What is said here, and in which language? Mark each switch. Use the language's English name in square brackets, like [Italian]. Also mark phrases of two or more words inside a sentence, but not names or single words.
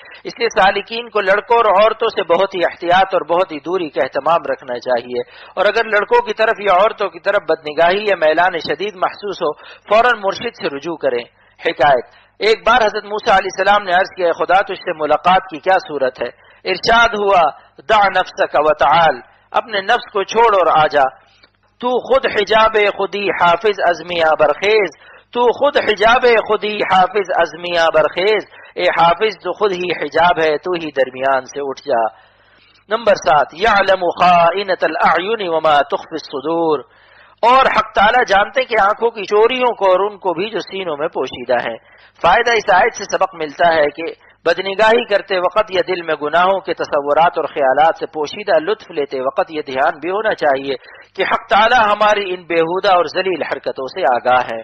[Urdu] اس لیے سالکین کو لڑکوں اور عورتوں سے بہت ہی احتیاط اور بہت ہی دوری کا اہتمام رکھنا چاہیے، اور اگر لڑکوں کی طرف یا عورتوں کی طرف بدنگاہی یا میلان شدید محسوس ہو فوراً مرشد سے رجوع کریں۔ حکایت، ایک بار حضرت موسیٰ [Arabic] علیہ السلام [Urdu] نے عرض کیا، خدا تجھ سے ملاقات کی کیا صورت ہے؟ [Persian] ارشاد ہوا، [Arabic] دع نفسک وتعال، [Urdu] اپنے نفس کو چھوڑ اور آجا، [Persian] تو خود حجاب خودی حافظ ازمیہ برخیز، تو خود حجاب خودی حافظ ازمیہ برخیز، [Urdu] اے حافظ تو خود ہی حجاب ہے، تو ہی درمیان سے اٹھ جا۔ نمبر 7، [Arabic] یعلم خائنۃ الاعین وما تخفی الصدور، [Urdu] اور حق تعالی جانتے کہ آنکھوں کی چوریوں کو اور ان کو بھی جو سینوں میں پوشیدہ ہیں۔ فائدہ اس آیت سے سبق ملتا ہے کہ بدنگاہی کرتے وقت یا دل میں گناہوں کے تصورات اور خیالات سے پوشیدہ لطف لیتے وقت یہ دھیان بھی ہونا چاہیے کہ حق تعالی ہماری ان بےہودہ اور ذلیل حرکتوں سے آگاہ ہے۔